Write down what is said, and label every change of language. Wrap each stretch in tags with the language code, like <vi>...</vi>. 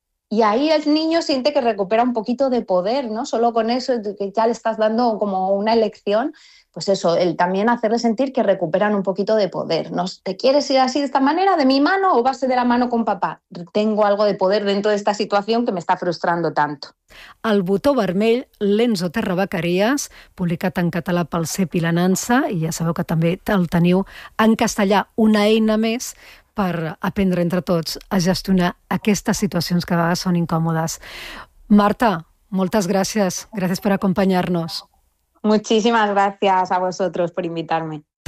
<es>Y ahí el niño siente que recupera un poquito de poder, ¿no? Solo con eso, que ya le estás dando como una elección, pues eso, el también hacerle sentir que recuperan un poquito de poder. ¿No? ¿Te quieres ir así de esta manera, de mi mano, o vas de la mano con papá? Tengo algo de poder dentro de esta situación que me está frustrando tanto.</es> <ca>El botó vermell, l'Enzo Terrabacarías, publicat en català pel CEP i la Nansa, i ja sabeu que també el teniu en castellà, una eina més per aprendre entre tots a gestionar aquestes situacions que a vegades són incòmodes. Marta, moltes gràcies. Gràcies per acompanyar-nos.</ca> <es>Muchísimas gracias a vosotros por invitarme.</es>